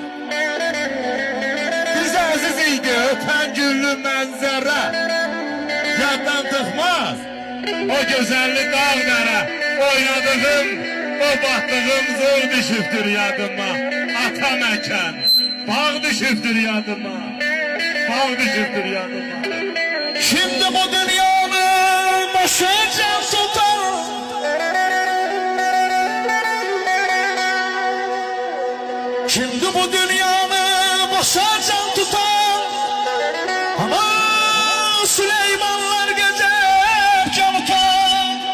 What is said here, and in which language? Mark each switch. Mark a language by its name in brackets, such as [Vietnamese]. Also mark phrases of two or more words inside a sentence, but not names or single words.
[Azerbaijani] Bizə əziz idi ötən günlü mənzərə. Yaddan tıxmaz o gözəlli dağ dərə. Oynadığım, o batdığım zor düşübdür yadıma. Atam əkən bağ düşübdür yadıma. Bağ düşübdür yadıma. [Turkish] Şimdi bu dünyanın başı can tutar. Şimdi bu dünyanın başı can tutar. Ama Süleymanlar gezer can tutar.